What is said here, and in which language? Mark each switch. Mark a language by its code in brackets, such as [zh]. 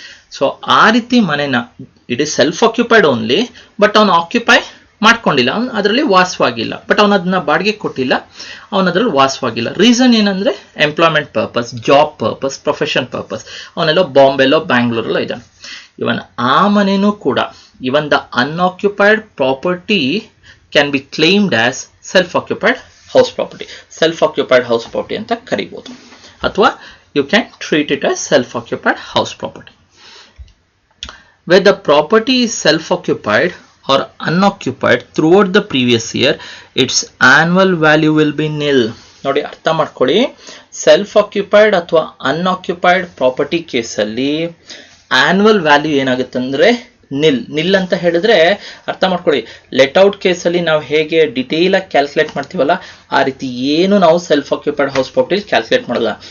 [kn] So ಆ ರೀತಿ ಮನೆನ, [en] it is self occupied only, [kn] but ಅವನು ಆಕ್ಯುಪೈ ಮಾಡ್ಕೊಂಡಿಲ್ಲ, ಅವನು ಅದರಲ್ಲಿ ವಾಸವಾಗಿಲ್ಲ. ಬಟ್ ಅವನು ಅದನ್ನ ಬಾಡಿಗೆ ಕೊಟ್ಟಿಲ್ಲ, ಅವನದ್ರಲ್ಲಿ ವಾಸವಾಗಿಲ್ಲ. ರೀಸನ್ ಏನಂದ್ರೆ employment purpose, job purpose, profession purpose. ಅವನೆಲ್ಲೋ ಬಾಂಬೆಲ್ಲೋ ಬ್ಯಾಂಗ್ಳೂರಲ್ಲೋ ಇದ್ದಾನೆ. ಇವನ್ ಆ ಮನೆನೂ ಕೂಡ, [en] even the unoccupied property can be claimed as self-occupied house property. Self-occupied house property [kn] ಅಂತ ಕರಿಬಹುದು, ಅಥವಾ [en] you can treat it as self-occupied house property. Where the property is self-occupied or unoccupied throughout the previous year, its annual value will be nil. [kn] ನೋಡಿ ಅರ್ಥ ಮಾಡ್ಕೊಳ್ಳಿ, self occupied ಅಥವಾ unoccupied property ಕೇಸಲ್ಲಿ annual value ಏನಾಗುತ್ತೆ ಅಂದ್ರೆ ನಿಲ್ ಅಂತ ಹೇಳಿದ್ರೆ ಅರ್ಥ ಮಾಡ್ಕೊಳ್ಳಿ. ಲೆಟ್ ಔಟ್ ಕೇಸಲ್ಲಿ ನಾವು ಹೇಗೆ ಡಿಟೇಲ್ ಆಗಿ ಕ್ಯಾಲ್ಕುಲೇಟ್ ಮಾಡ್ತೀವಲ್ಲ, ಆ ರೀತಿ ಏನು ನಾವು self occupied house property calculate ಮಾಡಲ್ಲ.